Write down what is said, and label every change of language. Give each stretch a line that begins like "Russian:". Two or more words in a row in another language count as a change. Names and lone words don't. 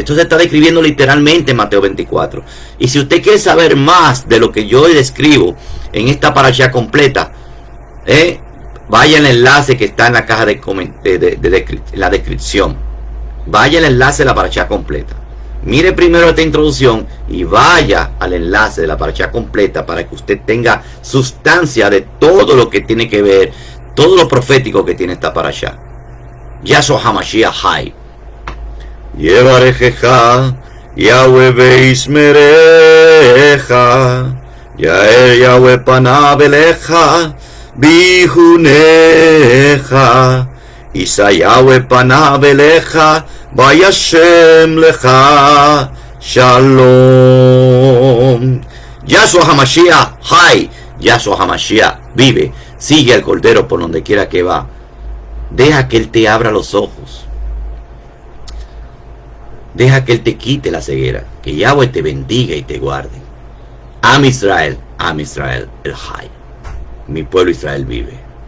Spanish: Esto se está describiendo literalmente en Mateo 24. Y si usted quiere saber más de lo que yo describo en esta parashá completa, vaya al enlace que está en la caja de la descripción. Vaya al enlace de la parashá completa. Mire primero esta introducción y vaya al enlace de la parashá completa, para que usted tenga sustancia de todo lo que tiene que ver, todo lo profético que tiene esta parashá.
Hebrew: יהושע המשיח חי. יברכך יהוה וישמרך יאר יהוה פניו אליך ויחנך ישא יהוה פניו אליך וישם לך שלום. יהושע המשיח חי, יהושע המשיח vive.
Spanish: Sigue al Cordero por donde quiera que va. Deja que Él te abra los ojos. Deja que Él te quite la ceguera. Que Yahweh te bendiga y te guarde.
Hebrew: עם ישראל, אל חי.
Spanish: Mi pueblo Israel vive.